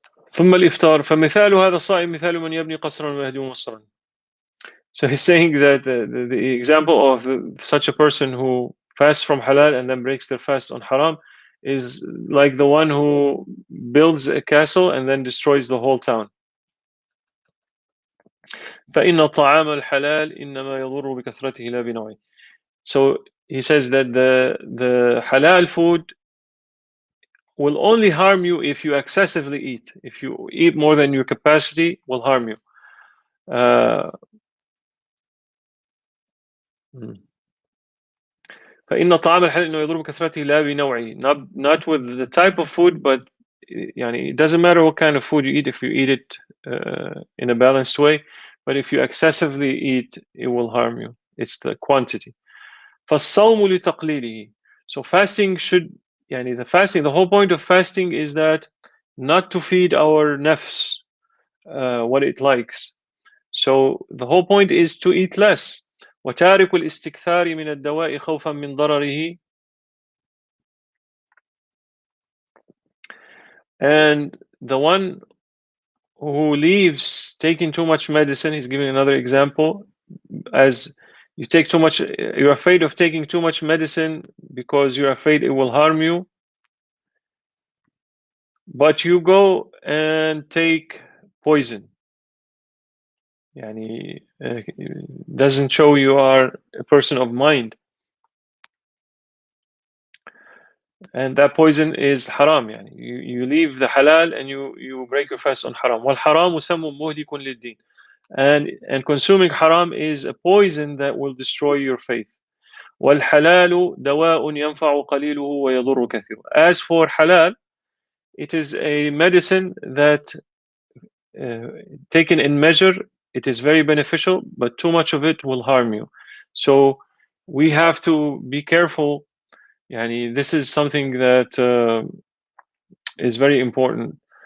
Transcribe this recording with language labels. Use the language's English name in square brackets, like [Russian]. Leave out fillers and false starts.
[Arabic] ثم الإفطار فمثال هذا الصائم مثال من يبني قصرا ويهدم مصرا. [English] So he's saying that the example of such a person who fasts from halal and then breaks their fast on haram is like the one who builds a castle and then destroys the whole town. [Arabic] فإن طعام الحلال إنما يضر بكثرته لا بنوعه. [English] So he says that the halal food will only harm you if you excessively eat. If you eat more than your capacity, will harm you. [Arabic] فإن طعام الحلال إنه يضر بكثرته لا بنوعه. [English] Not with the type of food, but يعني it doesn't matter what kind of food you eat if you eat it in a balanced way. But if you excessively eat, it will harm you. It's the quantity. [Arabic] فالصوم لتقليله. [English] So fasting should يعني the whole point of fasting is that not to feed our nafs what it likes. So the whole point is to eat less. [Arabic] وتارك الاستكثار من الدواء خوفا من ضرره. [English] And the one who leaves taking too much medicine, he's giving another example, as you take too much, you're afraid of taking too much medicine because you're afraid it will harm you, but you go and take poison. يعني doesn't show you are a person of mind. And that poison is haram. يعني you leave the halal and you break your fast on haram. [Arabic] والحرام سم مهلك للدين. [English] And consuming haram is a poison that will destroy your faith. [Arabic] والحلال دواء ينفع قليله ويضر كثيره. [English] As for halal, it is a medicine that taken in measure, it is very beneficial, but too much of it will harm you. So we have to be careful. Yani this is something that is very important.